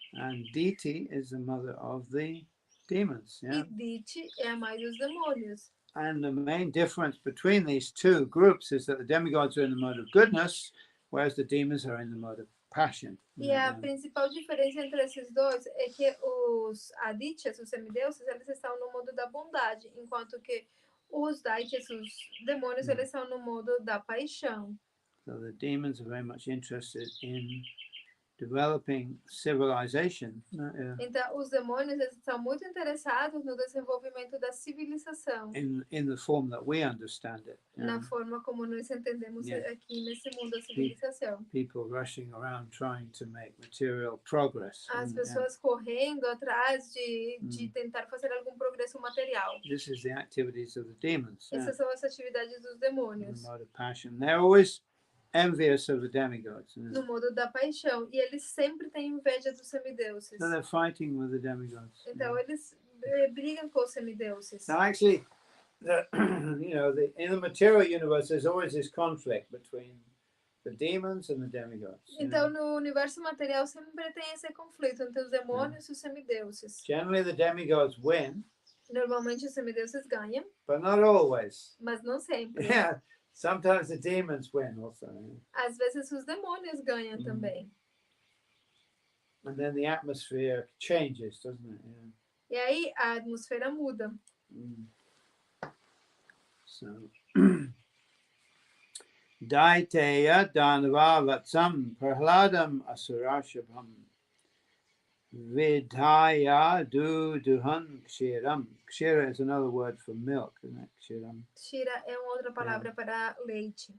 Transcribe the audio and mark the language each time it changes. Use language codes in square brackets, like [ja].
[en] And Diti is the mother of the demons. [pt] E Diti é a mãe dos demônios. [en] And the main difference between these two groups is that the demigods are in the mode of goodness, whereas the demons are in the mode of passion. [pt] E a principal diferença entre esses dois é que os Adityas, os semideuses, eles estão no modo da bondade, enquanto que os Daityas, os demônios, eles estão no modo da paixão. [en] So the demons are very much interested in developing civilization. [pt] Então, os demônios eles estão muito interessados no desenvolvimento da civilização. [en] In the form that we understand it. [pt] Na forma como nós entendemos aqui nesse mundo da civilização. [en] People rushing around trying to make material progress. [pt] As pessoas correndo atrás de tentar fazer algum progresso material. [en] This is the activities of the demons. [pt] Essas são as atividades dos demônios. [en] The mode of passion. They're always envious of the demigods. [pt] No modo da paixão. E eles sempre têm inveja dos semideuses. [en] So they're fighting with the demigods. [pt] Então eles brigam com os semideuses. [en] Now actually, in the material universe, there's always this conflict between the demons and the demigods. [pt] Então no universo material sempre tem esse conflito entre os demônios e os semideuses. [en] Generally, the demigods win. [pt] Normalmente os semideuses ganham. [en] But not always. [pt] Mas não sempre. [en] Yeah. Sometimes the demons win also. [pt] Às vezes os demônios ganham também. [en] And then the atmosphere changes, doesn't it? [pt] E aí a atmosfera muda. [en] So, [sa] Daiteya Danava Vatsam Prahladam Asurashabham Vidhaya Duhan Kshiram. [en] Kshira is another word for milk, isn't it? [sa] Kshiram. [pt] Kshira é uma outra palavra para leite.